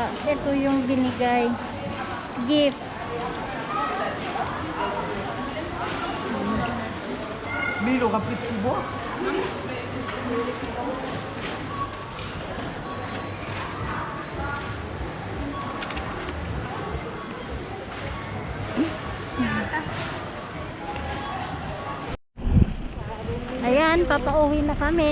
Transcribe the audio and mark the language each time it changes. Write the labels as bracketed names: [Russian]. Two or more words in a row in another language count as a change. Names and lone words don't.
[Filipino] Ito yung binigay. Gift. [French] Mais il aura plus de pouvoir. [Filipino] Ayan, papauwi na kami.